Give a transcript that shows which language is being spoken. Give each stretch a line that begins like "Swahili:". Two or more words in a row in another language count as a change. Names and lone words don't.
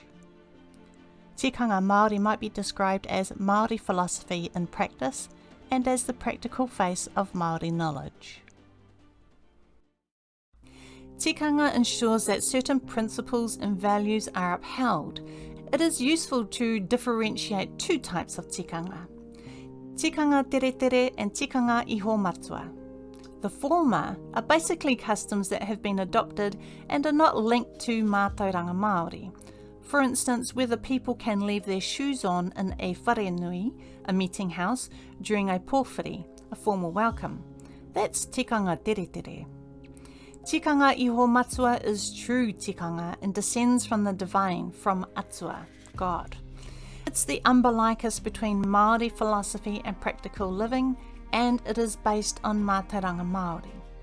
Māori: Tikanga Māori
English: might be described as Māori philosophy in practice and as the practical face of Māori knowledge. Tikanga ensures that certain principles and values are upheld. It is useful to differentiate two types of tikanga:
Māori: tikanga tere tere
English: and
Māori: tikanga iho matua.
English: The former are basically customs that have been adopted and are not linked to
Māori: mātauranga Māori.
English: For instance, whether people can leave their shoes on in a wharenui, a meeting house, during a pōwhiri, a formal welcome. That's
Māori: tikanga tere tere. Tikanga iho matua
English: is true tikanga and descends from the divine, from atua, God. It's the umbilicus between Māori philosophy and practical living, and it is based on
Māori: mātauranga Māori.